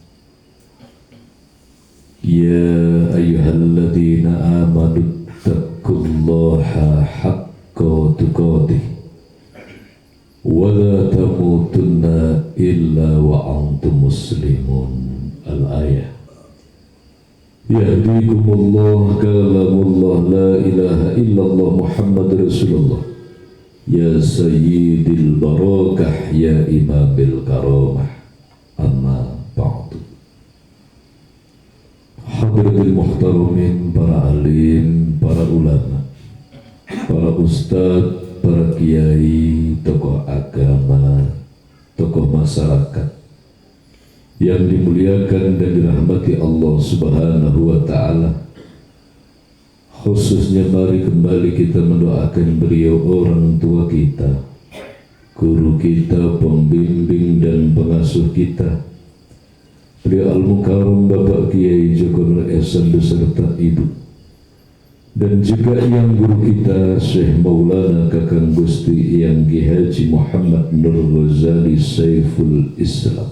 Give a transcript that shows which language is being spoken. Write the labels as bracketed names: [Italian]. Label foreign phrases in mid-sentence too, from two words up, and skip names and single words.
[Arabic] يا أيها الذين آمنوا اتقوا الله حق تقاته ولا تموتن إلا وأنتم مسلمون. الآية. يهديكم الله كلام الله لا إله إلا الله محمد رسول الله. يا سيد البركة يا إمام الكرامة. أما بعد حاضرين محترمين, [Indonesian] para alim, para ulama, para ustadz, para kiai, tokoh agama, tokoh masyarakat yang dimuliakan dan dirahmati [Arabic] الله سبحانه وتعالى. [Indonesian] Khususnya mari kembali kita mendoakan beliau, orang tua kita, guru kita, pembimbing dan pengasuh kita, beliau Al-Mukarram Bapak Kiai Joko Nur Ehsan beserta ibu, dan juga yang guru kita Syekh Maulana Kakang Gusti Yang Ki Haji Muhammad Nur Ghazali Saiful Islam.